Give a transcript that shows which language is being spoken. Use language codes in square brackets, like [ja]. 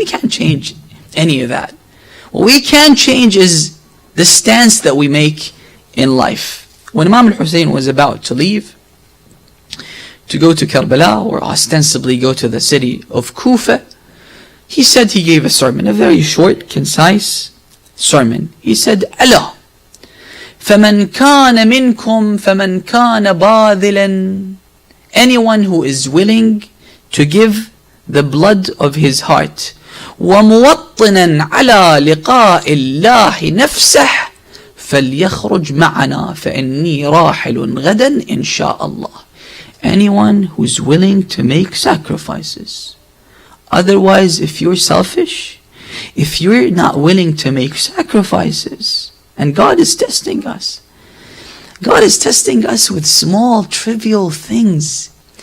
[en] We can't change any of that. What we can change is the stance that we make in life. When Imam al-Hussein was about to leave, to go to Karbala, or ostensibly go to the city of Kufa, he said, he gave a sermon, a very short, concise sermon. He said, [ar] Allah, فَمَنْ كَانَ مِنْكُمْ فَمَنْ كَانَ بَاذِلًا. [en] Anyone who is willing to give the blood of his heart, [ar] وَمُوَطِّنًا عَلَى لِقَاءِ اللَّهِ نَفْسَهُ فَلْيَخْرُجْ مَعَنَا فَإِنِّي رَاحِلٌ غَدًا إِنْ شَاءَ اللَّهِ. [en] Anyone who's willing to make sacrifices. Otherwise, if you're selfish, if you're not willing to make sacrifices, and God is testing us. God is testing us with small, trivial things.